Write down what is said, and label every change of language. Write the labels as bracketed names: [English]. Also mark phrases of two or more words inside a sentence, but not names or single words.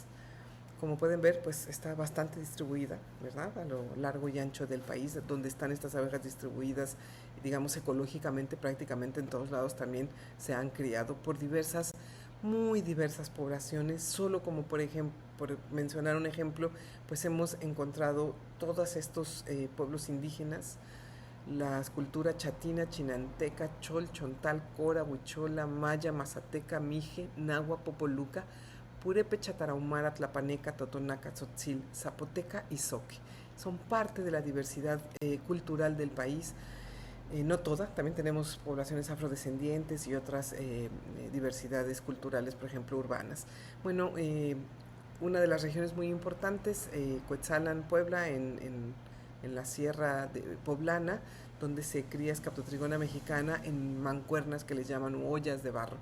[Spanish] Como pueden ver, pues está bastante distribuida, ¿verdad?, a lo largo y ancho del país, donde están estas abejas distribuidas, digamos, ecológicamente, prácticamente en todos lados también se han criado por diversas, muy diversas poblaciones. Solo como por ejemplo, por mencionar un ejemplo, pues hemos encontrado todos estos pueblos indígenas, las culturas chatina, chinanteca, chol, chontal, cora, huichola, maya, mazateca, mije, nahua, popoluca, purépecha, tarahumara, tlapaneca, totonaca, tzotzil, zapoteca y zoque. Son parte de la diversidad cultural del país. No toda, también tenemos poblaciones afrodescendientes y otras diversidades culturales, por ejemplo, urbanas. Bueno, una de las regiones muy importantes, Cuetzalan, Puebla, en la sierra poblana, donde se cría Scaptotrigona mexicana en mancuernas que les llaman ollas de barro.